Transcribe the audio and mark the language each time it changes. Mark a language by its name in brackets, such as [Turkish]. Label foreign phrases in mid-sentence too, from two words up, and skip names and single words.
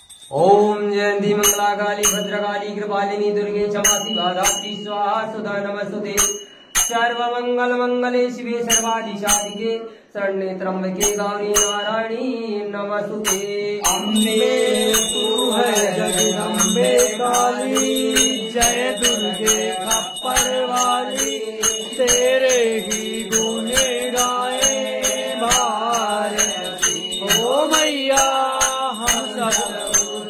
[Sanskrit] ओम जयंती मंगला काली भद्रकाली कृपालिनी दुर्गे क्षमा शिवा धात्री स्वाहा सुधा नमस्तुते सर्वमंगल मंगले शिवे सर्वाधिशाधिके शरण्ये त्र्यंबके गौरी नारायणी नमस्तुते। [Hindi] अम्बे तू है जगदम्बे काली, जय दुर्गे खप्पर वाली, तेरे ही गुने गाए भारत। ओ मैया हम सब